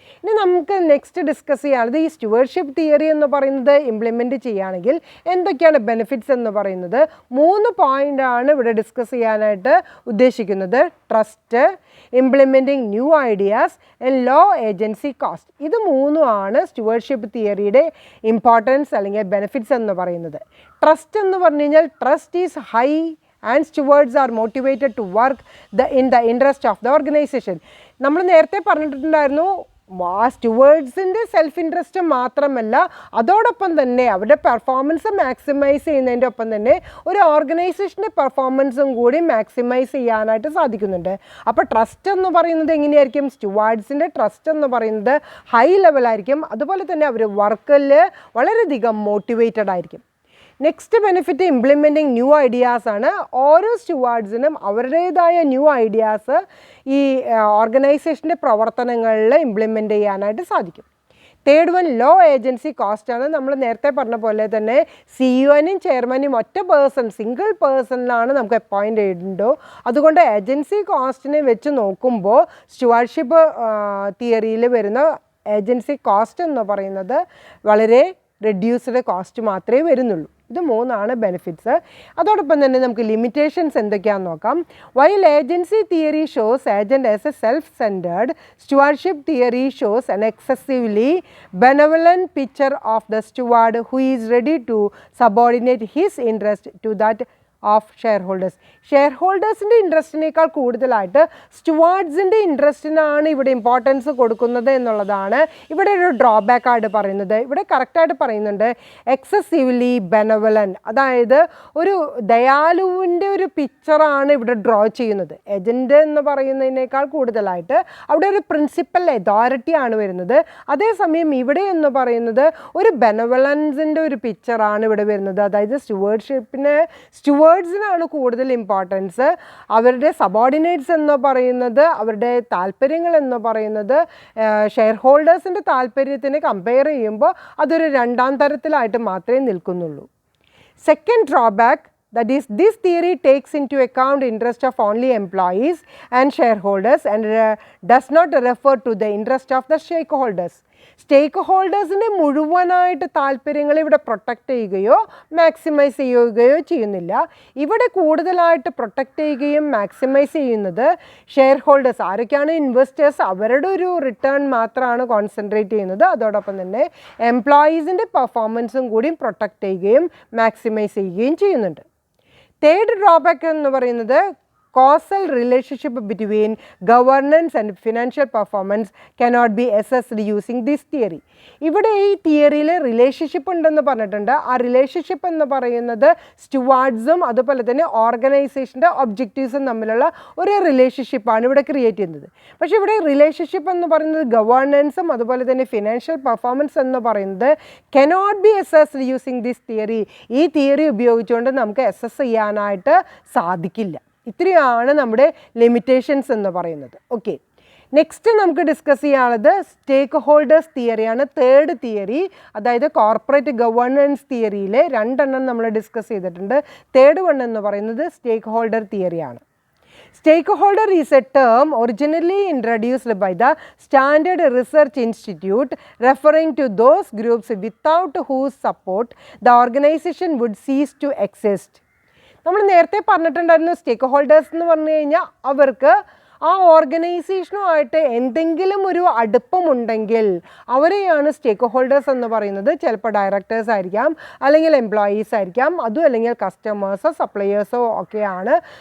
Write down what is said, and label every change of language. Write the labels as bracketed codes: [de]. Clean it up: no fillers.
[ml] ഇനി നമുക്ക് next discuss ചെയ്യാനുള്ളത് ഈ സ്റ്റുവർഷിപ്പ് തിയറി എന്ന് പറയുന്നത് ഇംപ്ലിമെൻറ്റ് ചെയ്യുകയാണെങ്കിൽ എന്തൊക്കെയാണ് ബെനിഫിറ്റ്സ് എന്ന് പറയുന്നത് 3 പോയിൻ്റാണ് ഇവിടെ ഡിസ്കസ് ചെയ്യാനായിട്ട് ഉദ്ദേശിക്കുന്നത്. [en] Trust, implementing new ideas and low agency cost. [ml] ഇത് 3 സ്റ്റുവർഷിപ്പ് തിയറിയുടെ ഇമ്പോർട്ടൻസ് അല്ലെങ്കിൽ ബെനിഫിറ്റ്സ് എന്ന് പറയുന്നത്. [en] trust [ml] എന്ന് പറഞ്ഞു കഴിഞ്ഞാൽ [en] Trust is high and stewards are motivated to work in the interest of the organization. [ml] നമ്മൾ നേരത്തെ പറഞ്ഞിട്ടുണ്ടായിരുന്നു സ്റ്റുവേർഡ്സിൻ്റെ സെൽഫ് ഇൻട്രസ്റ്റ് മാത്രമല്ല, അതോടൊപ്പം തന്നെ അവരുടെ പെർഫോമൻസ് മാക്സിമൈസ് ചെയ്യുന്നതിൻ്റെ ഒപ്പം തന്നെ ഒരു ഓർഗനൈസേഷൻ്റെ പെർഫോമൻസും കൂടി മാക്സിമൈസ് ചെയ്യാനായിട്ട് സാധിക്കുന്നുണ്ട്. അപ്പോൾ ട്രസ്റ്റ് എന്ന് പറയുന്നത് എങ്ങനെയായിരിക്കും? സ്റ്റുവാർഡ്സിൻ്റെ ട്രസ്റ്റ് എന്ന് പറയുന്നത് ഹൈ ലെവലായിരിക്കും. അതുപോലെ തന്നെ അവർ വർക്കിൽ വളരെയധികം മോട്ടിവേറ്റഡ് ആയിരിക്കും. Next benefit implementing new ideas ആണ്. ഓരോ സ്റ്റുവാർഡ്സിനും അവരുടേതായ ന്യൂ ഐഡിയാസ് ഈ ഓർഗനൈസേഷൻ്റെ പ്രവർത്തനങ്ങളിൽ ഇംപ്ലിമെൻ്റ് ചെയ്യാനായിട്ട് സാധിക്കും. Third one law agency cost ആണ്. നമ്മൾ നേരത്തെ പറഞ്ഞ പോലെ തന്നെ സിഇഒനും ചെയർമാനും ഒറ്റ സിംഗിൾ പേഴ്സണിലാണ് നമുക്ക് അപ്പോയിൻ്റ് ചെയ്തിട്ടുണ്ടോ. അതുകൊണ്ട് ഏജൻസി കോസ്റ്റിനെ വെച്ച് നോക്കുമ്പോൾ സ്റ്റുവാർഡ്ഷിപ്പ് തിയറിയിൽ വരുന്ന ഏജൻസി കോസ്റ്റ് എന്ന് പറയുന്നത് വളരെ റെഡ്യൂസ്ഡ് കോസ്റ്റ് മാത്രമേ വരുന്നുള്ളൂ. ഇത് 3 ബെനിഫിറ്റ്സ്. അതോടൊപ്പം തന്നെ നമുക്ക് ലിമിറ്റേഷൻസ് എന്തൊക്കെയാണെന്ന് നോക്കാം. [en] While agency theory shows agent as a self centered, stewardship theory shows an excessively benevolent picture of the steward who is ready to subordinate his interest to that of share holders. [ml] Share ഹോൾഡേഴ്സിൻ്റെ ഇൻട്രസ്റ്റിനേക്കാൾ കൂടുതലായിട്ട് സ്റ്റുവാർഡ്സിൻ്റെ ഇൻട്രസ്റ്റിനാണ് ഇവിടെ importance കൊടുക്കുന്നത് എന്നുള്ളതാണ് ഇവിടെ ഒരു drawback ആയിട്ട് പറയുന്നത്. ഇവിടെ കറക്റ്റായിട്ട് പറയുന്നുണ്ട് എക്സസീവ്ലി ബെനവലൻറ്റ്, അതായത് ഒരു ദയാലുവിൻ്റെ ഒരു പിക്ചറാണ് ഇവിടെ ഡ്രോ ചെയ്യുന്നത്. ഏജൻറ്റ് എന്ന് പറയുന്നതിനേക്കാൾ കൂടുതലായിട്ട് അവിടെ ഒരു പ്രിൻസിപ്പൽ അതോറിറ്റിയാണ് വരുന്നത്. അതേസമയം ഇവിടെ എന്ന് പറയുന്നത് ഒരു ബെനവലൻസിൻ്റെ ഒരു പിക്ചറാണ് ഇവിടെ വരുന്നത്. അതായത് സ്റ്റുവേർഡ്സിനാണ് കൂടുതൽ ഇമ്പോർട്ടൻസ്. അവരുടെ സബോർഡിനേറ്റ്സ് എന്ന് പറയുന്നത് അവരുടെ താല്പര്യങ്ങൾ എന്ന് പറയുന്നത് ഷെയർ ഹോൾഡേഴ്സിൻ്റെ താല്പര്യത്തിന് കമ്പയർ ചെയ്യുമ്പോൾ അതൊരു 2ാം തരത്തിലായിട്ട് മാത്രമേ നിൽക്കുന്നുള്ളൂ. [en] Second drawback, that is, this theory takes into account interest of only employees and shareholders and does not refer to the interest of the stakeholders. [ml] സ്റ്റേക്ക് ഹോൾഡേഴ്സിൻ്റെ മുഴുവനായിട്ട് താല്പര്യങ്ങൾ ഇവിടെ പ്രൊട്ടക്റ്റ് ചെയ്യുകയോ മാക്സിമൈസ് ചെയ്യുകയോ ചെയ്യുന്നില്ല. ഇവിടെ കൂടുതലായിട്ട് പ്രൊട്ടക്റ്റ് ചെയ്യുകയും മാക്സിമൈസ് ചെയ്യുന്നത് ഷെയർ ഹോൾഡേഴ്സ്. ആരൊക്കെയാണ്? ഇൻവെസ്റ്റേഴ്സ്. അവരുടെ ഒരു റിട്ടേൺ മാത്രമാണ് കോൺസെൻട്രേറ്റ് ചെയ്യുന്നത്. അതോടൊപ്പം തന്നെ എംപ്ലോയീസിൻ്റെ പെർഫോമൻസും കൂടി പ്രൊട്ടക്റ്റ് ചെയ്യുകയും മാക്സിമൈസ് ചെയ്യുകയും ചെയ്യുന്നുണ്ട്. തേർഡ് ഡ്രോബാക്ക് എന്ന് പറയുന്നത് [en] causal relationship between governance and financial performance cannot be assessed using this theory. [ml] ഇവിടെ ഈ തിയറിയിൽ റിലേഷൻഷിപ്പ് ഉണ്ടെന്ന് പറഞ്ഞിട്ടുണ്ട്. ആ റിലേഷൻഷിപ്പ് എന്ന് പറയുന്നത് സ്റ്റുവാർഡ്സും അതുപോലെ തന്നെ ഓർഗനൈസേഷൻ്റെ ഒബ്ജക്റ്റീവ്സും തമ്മിലുള്ള ഒരു റിലേഷൻഷിപ്പാണ് ഇവിടെ ക്രിയേറ്റ് ചെയ്യുന്നത്. പക്ഷേ ഇവിടെ റിലേഷൻഷിപ്പ് എന്ന് പറയുന്നത് ഗവേണൻസും അതുപോലെ തന്നെ ഫിനാൻഷ്യൽ പെർഫോമൻസ് എന്ന് പറയുന്നത് [en] Cannot be assessed using this theory. [ml] ഈ തിയറി ഉപയോഗിച്ചുകൊണ്ട് നമുക്ക് അസസ് ചെയ്യാനായിട്ട് സാധിക്കില്ല. ഇത്രയാണ് നമ്മുടെ ലിമിറ്റേഷൻസ് എന്ന് പറയുന്നത്. ഓക്കെ, നെക്സ്റ്റ് നമുക്ക് ഡിസ്കസ് ചെയ്യാനുള്ളത് സ്റ്റേക്ക് ഹോൾഡേഴ്സ് തിയറിയാണ്. തേർഡ് തിയറി, അതായത് കോർപ്പറേറ്റ് ഗവേണൻസ് തിയറിയിലെ 2 എണ്ണം നമ്മൾ ഡിസ്കസ് ചെയ്തിട്ടുണ്ട്. തേർഡ് വൺ എന്ന് പറയുന്നത് സ്റ്റേക്ക് holder തിയറിയാണ്. [en] Stakeholder is a term originally introduced by the Standard Research Institute, referring to those groups without whose support the organization would cease to exist. [ml] നമ്മൾ നേരത്തെ പറഞ്ഞിട്ടുണ്ടായിരുന്നു, സ്റ്റേക്ക് holders എന്ന് പറഞ്ഞു കഴിഞ്ഞാൽ അവർക്ക് ആ ഓർഗനൈസേഷനുമായിട്ട് എന്തെങ്കിലും ഒരു അടുപ്പമുണ്ടെങ്കിൽ അവരെയാണ് സ്റ്റേക്ക് ഹോൾഡേഴ്സ് എന്ന് പറയുന്നത്. ചിലപ്പോൾ ഡയറക്ടേഴ്സ് ആയിരിക്കാം, അല്ലെങ്കിൽ എംപ്ലോയീസ് ആയിരിക്കാം, അതും അല്ലെങ്കിൽ കസ്റ്റമേഴ്സോ സപ്ലയേഴ്സോ ഒക്കെയാണ്.